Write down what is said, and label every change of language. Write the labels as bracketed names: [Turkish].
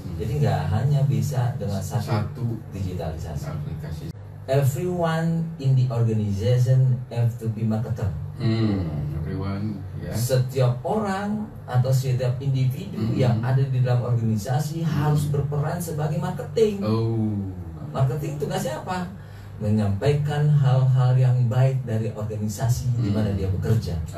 [Indonesian] Jadi nggak hanya bisa dengan satu digitalisasi. Aplikasi. [English] Everyone in the organization have to be marketer. Everyone, [Indonesian] Setiap orang atau setiap individu yang ada di dalam organisasi harus berperan sebagai marketing. Marketing tugasnya apa? Menyampaikan hal-hal yang baik dari organisasi di mana dia bekerja.